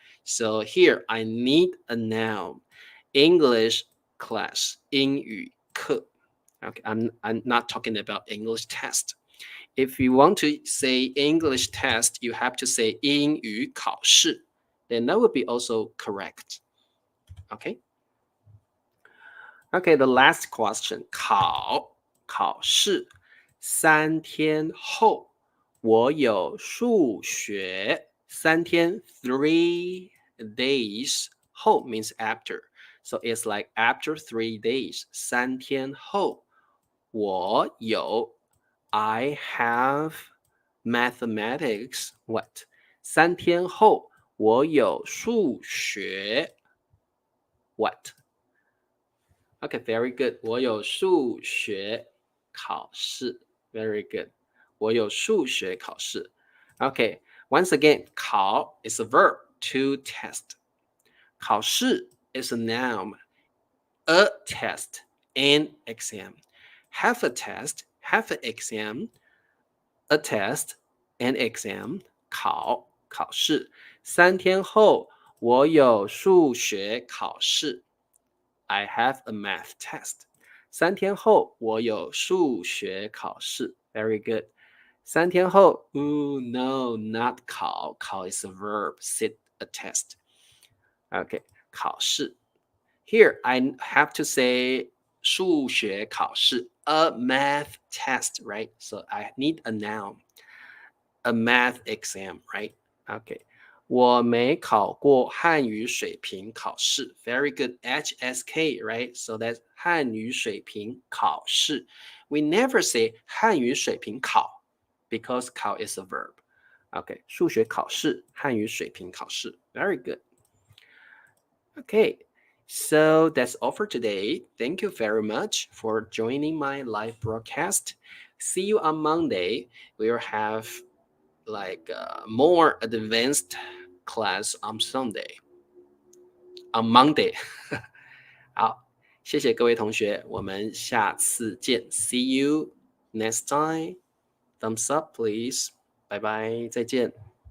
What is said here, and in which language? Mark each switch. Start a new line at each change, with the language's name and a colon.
English: So here I need a noun. English class
Chinese: 英语课
English: Okay, I'm not talking about English test. If you want to say English test, you have to say
Chinese: 英语考试.
English: Then that would be also correct. Okay? Okay, the last question.
Chinese: 考试3天后我有数学3天
English: 3 days
Chinese: 后
English: means after. So it's like after 3 days
Chinese: 3天后我有
English: I have mathematics what
Chinese: 3天后我有数学
English: what Okay, very good.
Chinese: 我有数学考试
English: Very good.
Chinese: 我有数学考试
English: Okay, once again, 考 is a verb to test. 考试 is a noun. A test, an exam. Have a test, have an exam. A test, an exam.
Chinese: 考试3天后我有数学考试
English: I have a math test.
Chinese: 3天后我有数学考试
English: Very good.
Chinese: 3天后
English: no, not 考 is a verb. Sit a test. Okay, 考试 Here I have to say
Chinese: 数学考试
English: a math test, right? So I need a noun. A math exam, right? Okay.
Chinese: 我没考过汉语水平考试
English: Very good. HSK, right? So that's
Chinese: 汉语水平考试
English: We never say
Chinese: 汉语水平考
English: because 考 is a verb. Okay.
Chinese: 数学考试汉语水平考试
English: Very good. Okay. So that's all for today. Thank you very much for joining my live broadcast. See you on Monday. We'll have like more advanced class on Monday.
Chinese: 好，谢谢各位同学，我们下次见。
English: See you next time. Thumbs up, please.
Chinese: 拜拜，再见。